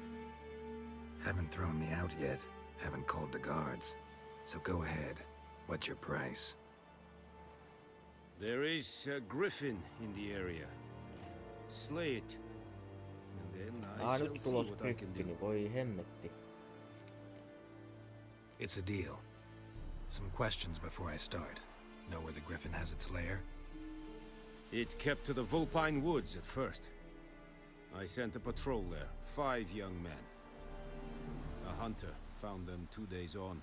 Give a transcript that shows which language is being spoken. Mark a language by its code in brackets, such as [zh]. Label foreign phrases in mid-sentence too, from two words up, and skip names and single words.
[en] Haven't thrown me out yet. Haven't called the guards. So go ahead. What's your price? There is a griffin in the area. Slay it. And then I shall [fi] Nyt [en] see [fi] tulos [en] what I can do. [fi] griffini, voi hemmetti. [en] It's a deal. Some questions before I start. Know where the griffin has its lair? It kept to the Vulpine Woods at first. I sent a patrol there, 5 young men. A hunter found them 2 days on.